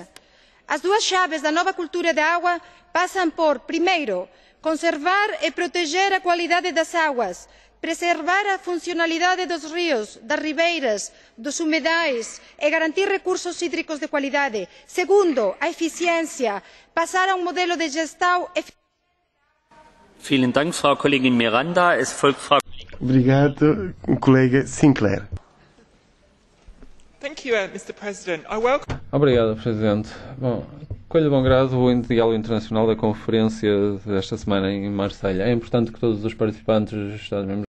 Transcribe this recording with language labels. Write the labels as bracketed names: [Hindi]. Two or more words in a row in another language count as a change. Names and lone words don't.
[Galician] As dúas chaves da nova cultura da auga pasan por, primeiro, conservar e proteger a cualidade das augas, preservar a funcionalidade dos ríos, das ribeiras, dos humedais e garantir recursos hídricos de cualidade. Segundo, a eficiencia, pasar a un modelo de gestão eficiente. [German] Vielen Dank, Frau Kollegin Miranda. Es folgt Frau. [Portuguese] Obrigado, colega Sinclair. [English] Thank you, Mr. President. I welcome. [Portuguese] Obrigado, Presidente. Bom, colho de bom grado o diálogo internacional da conferência desta semana em Marselha. É importante que todos os participantes dos Estados-membros